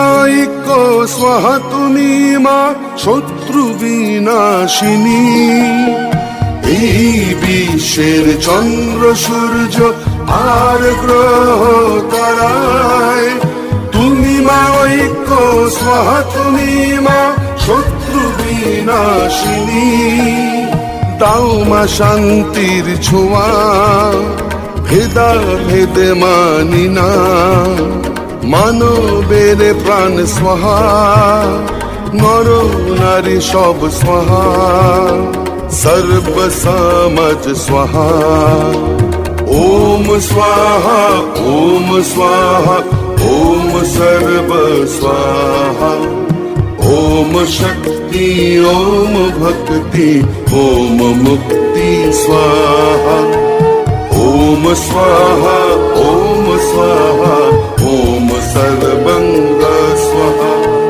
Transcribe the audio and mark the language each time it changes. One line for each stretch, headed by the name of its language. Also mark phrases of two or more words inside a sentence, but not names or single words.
Bangla: ঐক্য স্বাহা তুমি মা শত্রু বিনাশিনী এই বিশ্বের চন্দ্র সূর্য আর গ্রহ তারায় তুমি মা ঐক্য স্বাহা তুমি মা শত্রু বিনাশিনী দাও মা শান্তির ছোঁয়া ভেদা ভেদে মানি না মানবের প্রাণ স্বাহা নর নারী সব স্বাহা
Sanskrit: सर्व समझ स्वाहा ओम स्वाहा ओम स्वाहा ओम सर्व स्वाहा ओम शक्ति ओम भक्ति ओम मुक्ति स्वाहा ओम स्वाहा ओम स्वाहा ओम सर्वंग स्वाहा